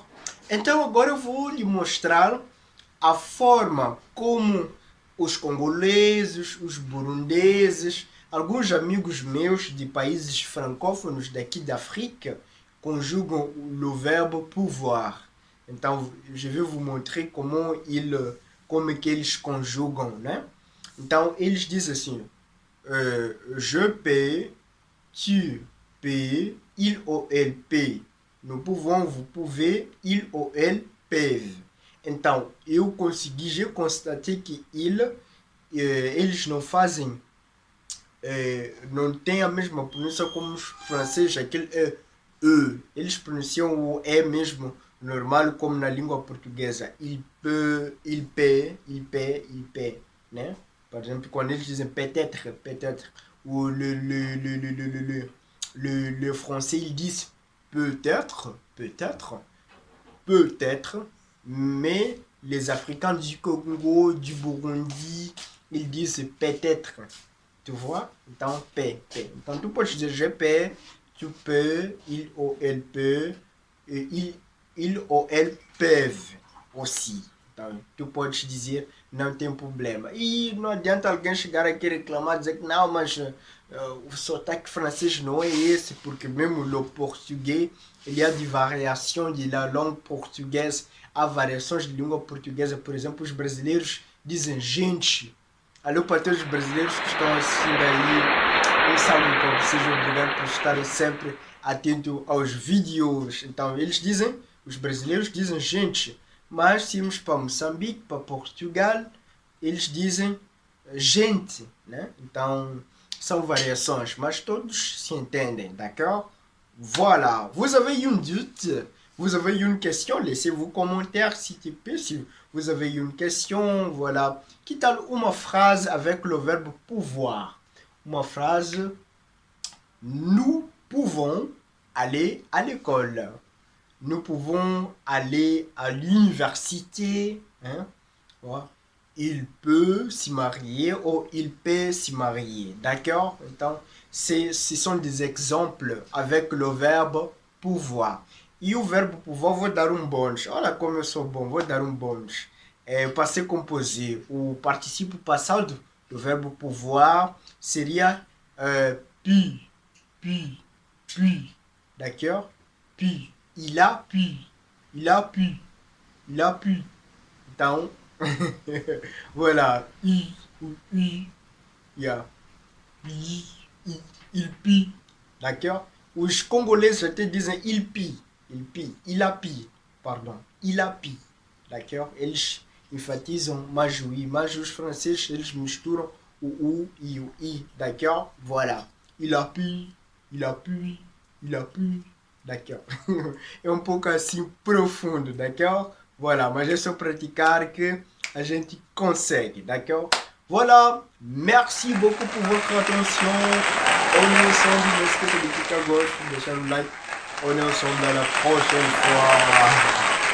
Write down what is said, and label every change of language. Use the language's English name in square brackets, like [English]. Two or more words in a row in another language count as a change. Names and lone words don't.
[Portuguese] Então agora eu vou lhe mostrar a forma como os congoleses, os burundeses, alguns amigos meus de países francófonos daqui da África conjugam o verbo pouvoir. Então, [French] je vais vous montrer [Portuguese] como é que eles conjugam, né? Então, eles dizem assim, [French] je peux, tu peux, il ou elle peut. Nous pouvons, vous pouvez, il ou elle peuvent. [Portuguese] Então, [French] j'ai constaté [Portuguese] que eles não fazem, não têm a mesma pronúncia como os franceses, aquele E. Eles pronunciam o E mesmo normal como na língua portuguesa. [French] Il peut, il paie, il paie, il paie, [Portuguese] né? Por exemplo, quando eles dizem [French] peut-être, peut-être, ou le français, ils disent peut-être, peut-être, peut-être, mais les Africains du Congo, du Burundi, ils disent peut-être. Tu vois? Então, paie, paie. [Portuguese] Então, tu podes dizer [French] je paie, tu peux, il ou elle peut, et il ou elle peuvent aussi. [Portuguese] Então, tu podes dizer não tem problema. E não adianta alguém chegar aqui e reclamar, dizer que não, mas o sotaque francês não é esse, porque mesmo no português, [French] il y a des variations de la langue portuguesa. [Portuguese] Há variações de língua portuguesa. Por exemplo, os brasileiros dizem gente. Alô para todos os brasileiros que estão assistindo aí, eu salve para vocês, obrigado por estarem sempre atentos aos vídeos. Então, eles dizem, os brasileiros dizem gente, mas se irmos para Moçambique, para Portugal, eles dizem gente, né? Então, são variações, mas todos se entendem, [French] d'accord? Voilà, vous avez une doute, vous avez une question, laissez vos commentaires s'il te plaît, si vous avez une question, voilà. [Portuguese] Que tal uma [French] phrase avec le verbe pouvoir? Uma phrase, nous pouvons aller à l'école. Nous pouvons aller à l'université. Hein? Voilà. Il peut s'y marier ou il peut s'y marier. D'accord? Então, ce sont des exemples avec le verbe pouvoir. [Portuguese] E o verbo pouvoir, vou dar um bônus. Olha como eu sou bom, vou dar um bônus. [French] Passé composé. [Portuguese] O participe passado do verbo pouvoir seria pu, pu, pu. [French] D'accord? Pu. Il a pu. Il a pu. Il a pu. Então, voilà. I ou i. Yeah. Il pi. D'accord? [Portuguese] Os congolais até dizem [French] il pi. Il pi. Il a pi. Pardon. Il a pi. D'accord? [Portuguese] Eles enfatizam mais o i. Mas os franceses, eles misturam o u e o i. [French] D'accord? Voilà. Il a pi. Il a pu. Il a pu. D'accord? [Portuguese] É um pouco assim profundo, [French] d'accord? Voilà, [Portuguese] mas é só praticar que a gente consegue, [French] d'accord? Voilà, merci beaucoup pour votre attention. On est ensemble, n'hésitez pas de cliquer à gauche, de laisser un like. On est ensemble dans la prochaine fois.